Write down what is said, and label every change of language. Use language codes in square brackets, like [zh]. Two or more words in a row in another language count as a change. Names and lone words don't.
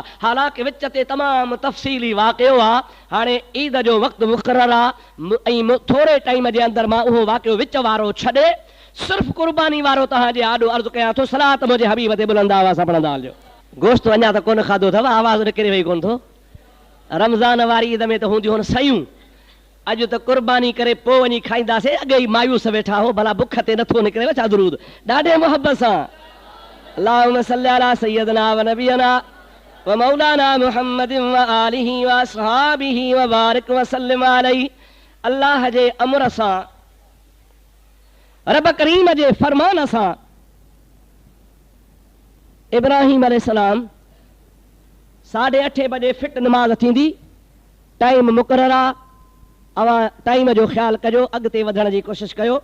[sd] हालांकि विच ते तमामु तफ़सीली वाक़ियो आहे। हाणे ईद जो वक़्तु मुक़ररु आहे ऐं थोरे टाइम जे अंदरि मां उहो वाक़ियो विच वारो छॾे सिर्फ़ु क़ुर्बानी वारो तव्हांजे आॾो अर्ज़ु कयां थो। सलात मुंहिंजे हबीब ते बुलंद आवाज़ सां पढ़ंदा हलिजो। गोश्त अञा त कोन खाधो अथव, आवाज़ निकिरे वई कोन थो। रमज़ान वारी ईद में त हूंदियूं आहिनि सयूं, अॼु त कुर्बानी करे पोइ वञी खाईंदासीं। अॻे ई मायूस वेठा हो, भला बुख ते नथो निकिरे छा दुरूद ॾाढे मुहबत सां। [ar] اللهم صل على سيدنا ونبينا ومولانا محمد وآله وأصحابه وبارك وسلم عليه. [sd] अल्लाह जे अमर सां, रब करीम जे फरमान सां इब्राहिम अलैहिस्सलाम 8:30 बजे फिट नमाज़ थींदी, टाइम मुक़ररु आहे। अवां टाइम जो ख़्यालु कजो, अॻिते वधण जी कोशिशि कयो।